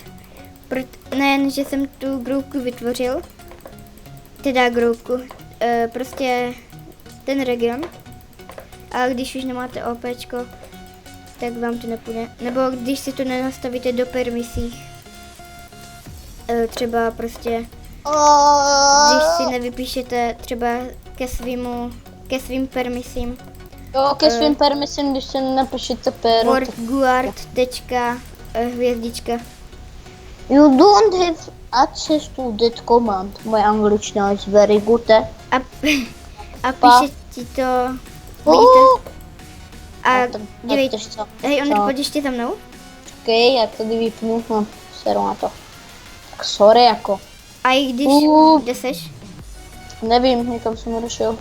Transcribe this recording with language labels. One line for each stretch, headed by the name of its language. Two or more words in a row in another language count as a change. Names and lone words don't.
Czech: Nejen, že jsem tu groupku vytvořil, teda groupku, prostě ten region, ale když už nemáte OPčko, tak vám to nepůjde. Nebo když si to nenastavíte do permisí, třeba prostě, když si nevypíšete třeba ke svým permisím, Jo, ke svým permisím, když se napíšete pero. word guard tečka hvězdička.
English: You don't have access to that command.
Czech: Moje angličtina
English: is very good.
Czech: A píše ti to, vidíte? A dívej, hej, Ondro, pojď ještě za mnou. Počkej, já tady vypnu, no, seru na to. Tak sorry jako. A i když, kde seš? Nevím, někam jsem odešel.